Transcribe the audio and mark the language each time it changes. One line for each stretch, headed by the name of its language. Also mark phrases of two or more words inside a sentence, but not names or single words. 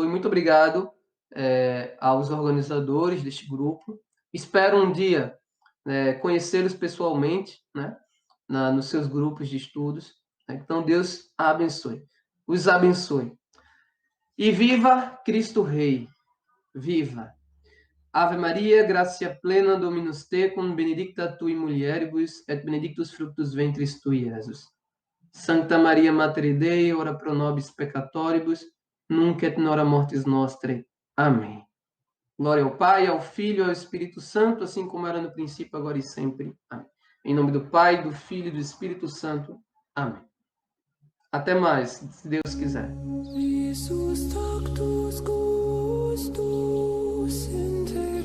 Portuguese: Muito obrigado aos organizadores deste grupo. Espero um dia conhecê-los pessoalmente, né? Nos seus grupos de estudos. Né? Então, Deus abençoe. Os abençoe. E viva Cristo Rei! Viva!
Latin: Ave Maria, gratia plena, Dominus tecum, benedicta tui mulieribus, et benedictus fructus ventris tui, Iesus. Sancta Maria Mater Dei, ora pro nobis peccatoribus, nunc et nora mortis nostrae.
Portuguese: Amém. Glória ao Pai, ao Filho e ao Espírito Santo, assim como era no princípio, agora e sempre. Amém. Em nome do Pai, do Filho e do Espírito Santo. Amém. Até mais, se Deus quiser.
Latin: Jesus tactus gustus in te